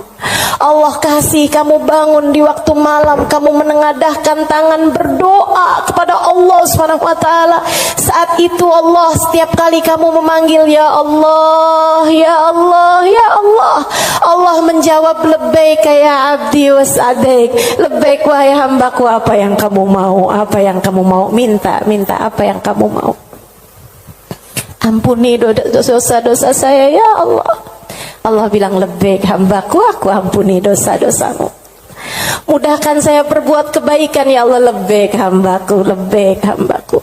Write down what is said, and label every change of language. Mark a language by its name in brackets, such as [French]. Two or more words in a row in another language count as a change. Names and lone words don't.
[Indonesian] Allah kasih kamu bangun di waktu malam, kamu menengadahkan tangan berdoa kepada Allah [Arabic] سبحانه وتعالى. [Indonesian] Saat itu Allah, setiap kali kamu memanggil [Arabic] يا الله، يا الله، يا الله, [Indonesian] Allah menjawab [Arabic] لبيك يا عبدي وسعديك. [Indonesian] Labbaik wahai hambaku, apa yang kamu mau, apa yang kamu mau, minta apa yang kamu mau. Ampuni dosa-dosa saya [Arabic] يا الله. [Indonesian] Allah bilang labbaik hambaku, aku ampuni dosa-dosamu. Mudahkan saya berbuat kebaikan [Arabic] يا الله, [Indonesian] labbaik hambaku, labbaik hambaku.